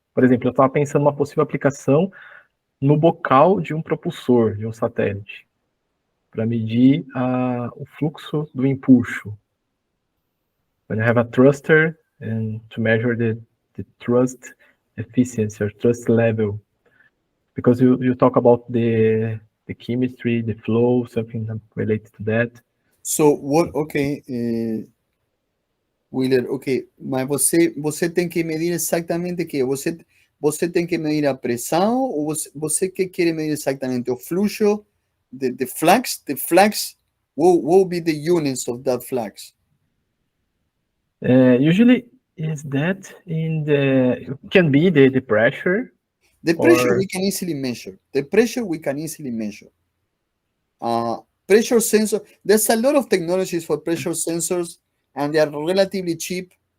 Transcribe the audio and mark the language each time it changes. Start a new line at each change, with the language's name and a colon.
Portuguese: Por exemplo, eu estava pensando numa possível aplicação no bocal de um propulsor, de um satélite, para medir o fluxo do empuxo.
English: When you have a thruster and to measure the thrust efficiency or thrust level, because you talk about the chemistry, the flow, something related to that. So what? Okay, Wheeler.
Portuguese: Okay, mas você tem que medir exatamente o que? Você tem que medir a pressão, ou você que quer medir exatamente o fluxo,
English: the flux? The flux, what will be the units of that flux? Usually, is that in the, can be the pressure? The pressure Or- we can easily measure. The pressure we can easily measure. Pressure sensor, there's a lot of technologies for pressure sensors, and they are relatively cheap.